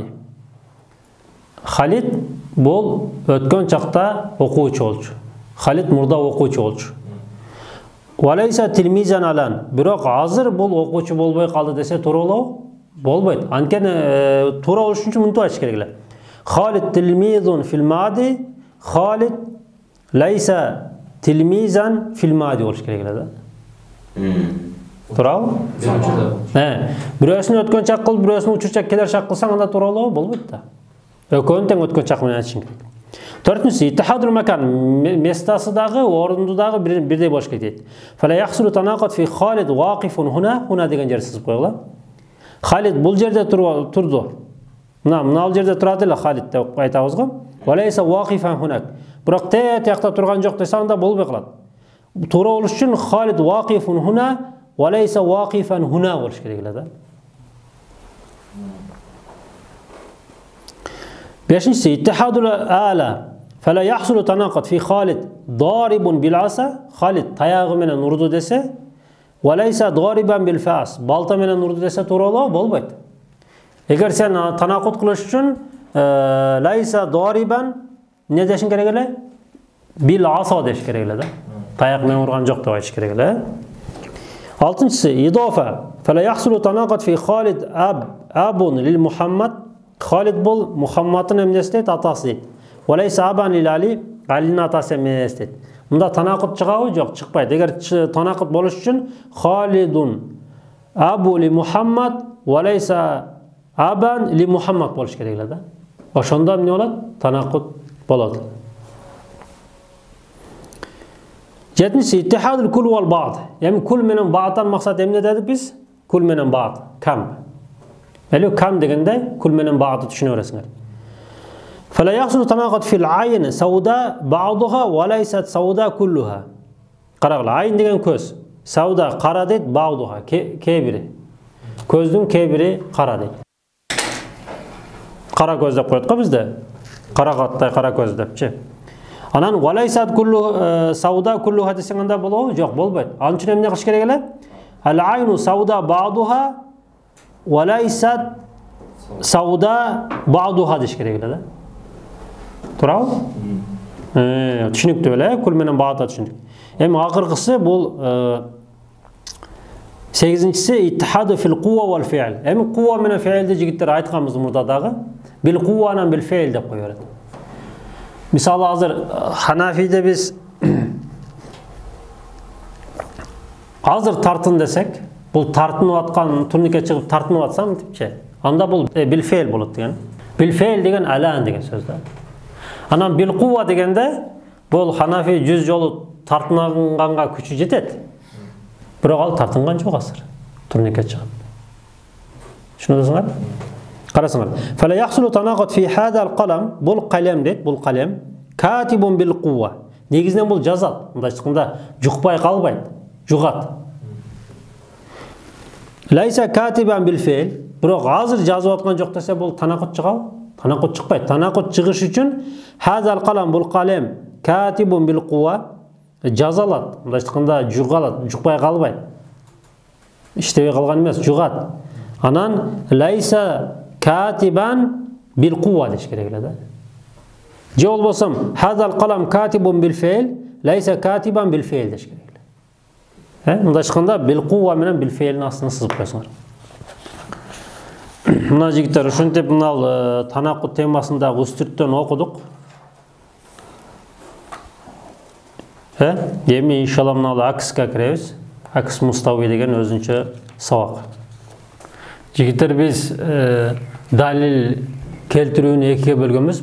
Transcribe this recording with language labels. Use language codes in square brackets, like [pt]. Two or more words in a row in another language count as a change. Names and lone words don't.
[ky] Халид бул өткөн чакта окуучу болчу. Халид мурда окуучу болчу. [ar] وليس تلميذًا الآن. [ky] Бирок азыр бул окуучу болбой калды десе туура болобу? болбойт. Анткени туура болуш үчүн мынтип айтыш керек эле. [ar] خالد تلميذ في الماضي، خالد ليس تلميذًا في الماضي [ky] болуш керек эле да. Туурабы? Бирөөсүн өткөн чак кылып, бирөөсүн учурчак келер чак кылсаң, анда туура болобу? Болбойт да. Экөөнү тең өткөн чак менен айтышың керек. Төртүнчүсү [ar] اتحاد المكان, [ky] местасы дагы, орунду дагы бирдей болуш керек дейт. [ar] فلا يحصل التناقض في خالد واقف هنا [ky] деген жер сызып койгула. Халид бул жерде турду. Мына жерде турат эле Халид деп айтабыз го. [ar] وليس واقفًا هناك. [ky] Бирок тиякта турган жок десе, анда болбой калат. Туура болуш үчүн [ar] خالد واقف هنا وليس واقفًا هنا [ky] болуш керек эле да. Бешинчиси [ar] اتحاد الآلة. فلا يحصل التناقض في خالد ضارب بالعصا, [ky] Халид таягы менен урду десе, [ar] وليس ضاربًا بالفأس, [ky] балта менен урду десе туура болобу? Болбойт. Эгер сен танакут кылыш үчүн [ar] ليس ضاربًا [ky] не дешиң керек эле? [ar] بالعصا [ky] деш керек эле да. Таяк менен урган жок деп айтыш керек эле. Алтынчысы идофа. [ar] فلا يحصل التناقض في خالد أب لمحمد. [ky] Халид бул Мухаммадтын эмнеси дейт, атасы дейт. [ar] وليس أبًا لعلي, [ky] Алинин атасы эмес дейт. Мында танакут чыгабы? Жок, чыкпайт. Эгер танакут болуш үчүн [ar] خالد أب لمحمد وليس أبًا لمحمد [ky] болуш керек эле да. Ошондо эмне болот? Танакут болот. Жетинчиси [ar] اتحاد الكل والبعض. [ky] Эми кул менен баъдан максат эмне дедик биз? Кул менен баъд. Кам. Эле кам дегенде кул менен баъды түшүнө бересиңер. [ar] فلا يحصل التناقض في العين سوداء بعضها وليست سوداء كلها. [ky] Карагыла, айн деген көз. Сауда кара дейт, баъдуха кээ бири. Көздүн кээ бири кара дейт. Кара көз деп коет го бизде. Кара каттай кара көз депчи. Анан [ar] وليست كل سوداء كلها [ky] десең анда болобу? Жок, болбойт. Ал үчүн эмне кылыш керек эле? [ar] العين سوداء بعضها وليست سوداء بعضها [ky] деш керек эле да. Туурабы? Түшүнүктүү эле, кул менен баъда түшүндүк. Эми акыркысы бул 8-нчиси [ar] اتحاد في القوة والفعل. [ky] Эми кува менен фи'лди жигиттер айтканбыз мурда дагы. [ar] بالقوة لا بالفعل [ky] деп кое берет. Мисалы азыр Ханафиде биз азыр тартын десек, бул тартынып аткан турникке чыгып тартынып атсам типчи. Анда бул [ar] بالفعل [ky] болот деген. [ar] بالفعل [ky] деген алан деген сөз да. Анан [ar] بالقوة [ky] дегенде бул Ханафи 100 жолу тартынганга күчү жетет. Бирок ал тартынган жок азыр. Турникке чыгып. Түшүнөсүңөр? Карасыңар. [ar] فلا يحصل التناقض في هذا القلم. [ky] Бул қалам дейт, бул қалам. [ar] كاتب بالقوة. [ky] Негизинен бул жазат. Мындай айтканда жукпай калбайт, жугат. [ar] ليس كاتبًا بالفعل. [ky] Бирок азыр жазып аткан жок десе бул танакут чыгабы? Танакут чыкпайт. Танакут чыгыш үчүн [ar] هذا القلم [ky] бул қалам [ar] كاتب بالقوة. [ky] Жазалат. Мындай айтканда жугалат, жукпай калбайт. Иштебей калган эмес, жугат. Анан [ar] ليس كاتبًا بالقوة [ky] деш керек эле да. Же болбосом [ar] هذا القلم كاتب بالفعل، ليس كاتبًا بالفعل [ky] деш керек эле. Мындай айтканда [ar] بالقوة [ky] менен бил фи'лдин астына сызып койсоңор. Мына жигиттер ушинтип мына танакут темасындагы үстүрттөн окудук. Эми иншалла мына акска киребиз. [ar] عكس مستوي [ky] деген өзүнчө сабак. Жигиттер биз далил келтирүүнү экиге бөлгөнбүз.